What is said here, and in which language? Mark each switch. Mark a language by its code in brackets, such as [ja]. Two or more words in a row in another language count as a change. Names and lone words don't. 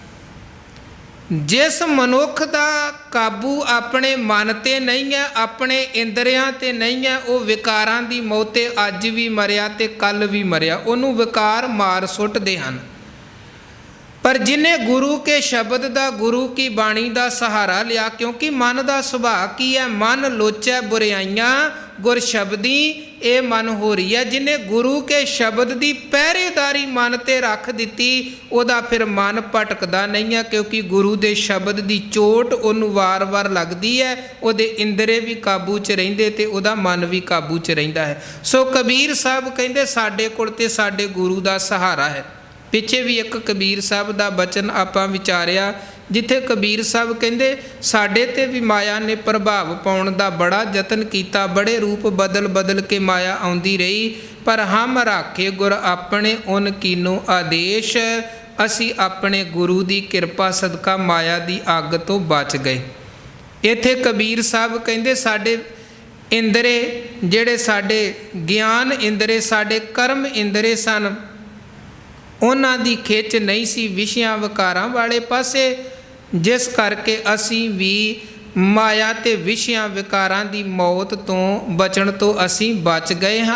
[pa] ਜਿਸ ਮਨੁੱਖ ਦਾ ਕਾਬੂ ਆਪਣੇ ਮਨ ਤੇ ਨਹੀਂ ਹੈ, ਆਪਣੇ ਇੰਦਰੀਆਂ ਤੇ ਨਹੀਂ ਹੈ, ਉਹ ਵਿਕਾਰਾਂ ਦੀ ਮੌਤੇ ਅੱਜ ਵੀ ਮਰਿਆ ਤੇ ਕੱਲ ਵੀ ਮਰਿਆ, ਉਹਨੂੰ ਵਿਕਾਰ ਮਾਰ ਸੁੱਟਦੇ ਹਨ। ਪਰ ਜਿਹਨੇ ਗੁਰੂ ਕੇ ਸ਼ਬਦ ਦਾ, ਗੁਰੂ ਕੀ ਬਾਣੀ ਦਾ ਸਹਾਰਾ ਲਿਆ, ਕਿਉਂਕਿ ਮਨ ਦਾ ਸੁਭਾਅ ਕੀ ਹੈ? ਮਨ ਲੋਚੈ ਬੁਰਾਈਆਂ ਗੁਰ ਸ਼ਬਦੀ ਏ ਮਨ ਹੋ ਰਹੀ ਹੈ। ਜਿਨ੍ਹੇਂ ਗੁਰੂ ਕੇ ਸ਼ਬਦ ਕੀ ਪਹਿਰੇਦਾਰੀ ਮਨ ਤੇ ਰੱਖ ਦੀ ਉਹਦਾ ਫਿਰ ਮਨ ਭਟਕਦਾ ਨਹੀਂ ਹੈ, ਕਿਉਂਕਿ ਗੁਰੂ ਕੇ ਸ਼ਬਦ ਕੀ ਚੋਟ ਉਨ੍ਹੋਂਨੇ ਵਾਰ ਵਾਰ ਲਗਤੀ ਹੈ, ਉਹਦੇ ਇੰਦਰੇ ਭੀ ਕਾਬੂ ਚ ਰਹਿੰਦੇ ਤੇ ਉਹਦਾ ਮਨ ਭੀ ਕਾਬੂ ਚ ਰਹਿੰਦਾ ਹੈ। ਸੋ ਕਬੀਰ ਸਾਹਬ ਕਹਿੰਦੇ ਸਾਡੇ ਕੋਲ ਤੇ ਸਾਡੇ ਗੁਰੂ ਕਾ ਸਹਾਰਾ ਹੈ। ਪਿੱਛੇ ਭੀ ਏਕ ਕਬੀਰ ਸਾਹਬ ਕਾ ਬਚਨ ਆਪਾਂ ਵਿਚਾਰਿਆ, ਜਿੱਥੇ ਕਬੀਰ ਸਾਹਬ ਕਹਿੰਦੇ ਸਾਡੇ ਤੇ ਭੀ ਮਾਇਆ ਨੇ ਪ੍ਰਭਾਵ ਪਾਉਣ ਦਾ ਬੜਾ ਯਤਨ ਕੀਤਾ, ਬੜੇ ਰੂਪ ਬਦਲ ਬਦਲ ਕੇ ਮਾਇਆ ਆਉਂਦੀ ਰਹੀ, ਪਰ ਹਮ ਰਾਖੇ ਗੁਰ ਅਪਨੇ ਉਨ ਕੀਨੋ ਆਦੇਸ਼, ਅਸੀ ਅਪਨੇ ਗੁਰੂ ਕੀ ਕਿਰਪਾ ਸਦਕਾ ਮਾਇਆ ਕੀ ਅੱਗ ਤੋ ਬਚ ਗਏ। ਇੱਥੇ ਕਬੀਰ ਸਾਹਬ ਕਹਿੰਦੇ ਸਾਡੇ ਇੰਦਰੇ ਜਿਹੜੇ ਸਾਡੇ ਗਿਆਨ ਇੰਦਰੇ ਸਾਡੇ ਕਰਮ ਇੰਦਰੇ ਸਨ, ਉਨ੍ਹਾਂ ਦੀ ਖਿੱਚ ਨਹੀਂ ਸੀ ਵਿਸ਼ਿਆਂ ਵਿਕਾਰਾਂ ਵਾਲੇ ਪਾਸੇ, ਜਿਸ ਕਰਕੇ ਅਸੀ ਭੀ ਮਾਇਆ ਤੇ ਵਿਸ਼ਿਆਂ ਵਿਕਾਰਾਂ ਦੀ ਮੌਤ ਤੋ ਬਚਣ ਤੋ ਅਸੀ ਬਚ ਗਏ ਹਾਂ।